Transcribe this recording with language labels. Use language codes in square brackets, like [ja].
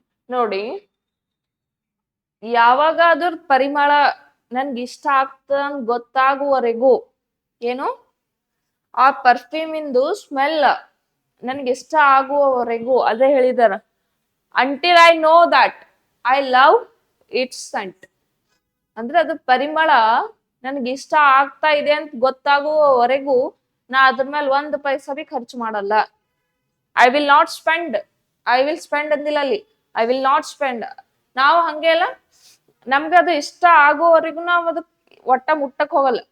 [kn] ನೋಡಿ, ಯಾವಾಗ ಅದ್ರ ಪರಿಮಳ ನನ್ಗೆ ಇಷ್ಟ ಆಗ್ತದ ಗೊತ್ತಾಗುವವರೆಗೂ, ಏನು ಆ ಪರ್ಫ್ಯೂಮ್ ಇಂದು ಸ್ಮೆಲ್ ನನ್ಗೆ ಇಷ್ಟ ಆಗುವವರೆಗೂ, ಅದೇ ಹೇಳಿದಾರ. [en] until I know that I love its scent. [kn] ಅಂದ್ರೆ ಅದು ಪರಿಮಳ ನನ್ಗೆ ಇಷ್ಟ ಆಗ್ತಾ ಇದೆ ಅಂತ ಗೊತ್ತಾಗುವವರೆಗೂ ನಾ ಅದ್ರ ಮೇಲೆ 1 ಪೈಸಾ ಬಿ ಖರ್ಚು ಮಾಡಲ್ಲ. [en] I will not spend, I will spend [kn] ಅಂದಿಲ್ಲ ಅಲ್ಲಿ, [en] I will not spend. [kn] ನಾವು ಹಂಗೆ ಅಲ್ಲ, ನಮ್ಗೆ ಅದು ಇಷ್ಟ ಆಗೋವರೆಗೂ ನಾವು ಅದು ಒಟ್ಟ ಮುಟ್ಟಕ್ ಹೋಗಲ್ಲ.